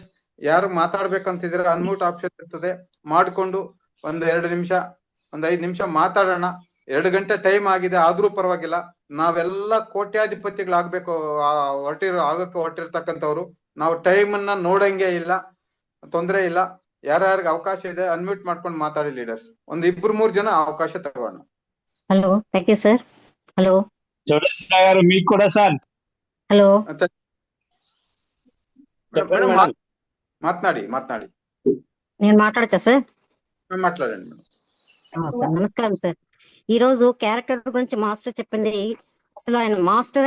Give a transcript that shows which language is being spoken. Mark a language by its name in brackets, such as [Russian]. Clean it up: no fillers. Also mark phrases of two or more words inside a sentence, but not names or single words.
[Kannada] ಯಾರು ಮಾತಾಡ್ಬೇಕಂತಿದ್ರೆ ಅನ್ಮ್ಯೂಟ್ ಆಪ್ಷನ್ ಇರ್ತದೆ, ಮಾಡ್ಕೊಂಡು 1-2 ನಿಮಿಷ 1-5 ನಿಮಿಷ ಮಾತಾಡೋಣ. 2 ಗಂಟೆ ಟೈಮ್ ಆಗಿದೆ ಆದ್ರೂ ಪರವಾಗಿಲ್ಲ. ನಾವೆಲ್ಲ ಕೋಟ್ಯಾಧಿಪತಿಗಳಾಗ್ಬೇಕು ಆಗಕ್ಕೆ ಹೊರಟಿರ್ತಕ್ಕಂಥವ್ರು. ನಾವು ಟೈಮ್ ಅನ್ನ ನೋಡಂಗೆ ಇಲ್ಲ, ತೊಂದ್ರೆ ಇಲ್ಲ. ಯಾರ್ಯಾರಿಗೆ ಅವಕಾಶ ಇದೆ ಅನ್ಮ್ಯೂಟ್ ಮಾಡ್ಕೊಂಡು ಮಾತಾಡಿ ಲೀಡರ್ಸ್. 2-3 ಜನ ಅವಕಾಶ ತಗೋಣ. [English] hello thank you sir. hello [Telugu] గారు మీకు కూడా సార్. హలో మాట్లాడి నేను మాట్లాడచ్చా సార్? మాట్లాడండి మేడం. సార్ నమస్కారం సార్. ఈ రోజు క్యారెక్టర్ గురించి మాస్టర్ చెప్పింది, అసలు ఆయన మాస్టరే.